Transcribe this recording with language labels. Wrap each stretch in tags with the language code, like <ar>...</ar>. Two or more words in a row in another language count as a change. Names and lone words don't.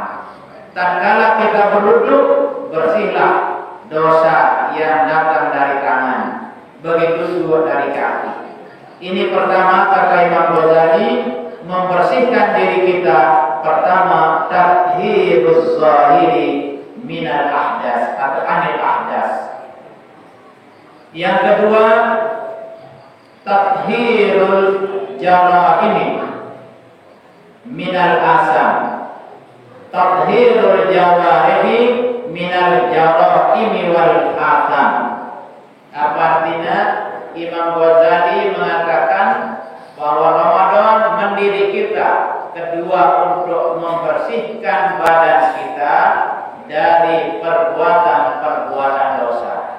<id>Tatkala kita berwudu, bersihlah dosa yang datang dari tangan. Begitu juga dari kaki. Ini pertama kata Imam Ghazali, membersihkan diri kita. Pertama,</id> <ar>تطهير الظاهر من الأحداث atau عن الأحداث.</ar> <id>Yang kedua,</id> <ar>تطهير الجرائم من الآثام. تطهير الجوارح من الجرائم والآثام.</ar> <id>Apa artinya? Imam Ghazali mengatakan bahwa Ramadan mendidik kita, kedua untuk membersihkan badan kita dari perbuatan-perbuatan dosa.</id>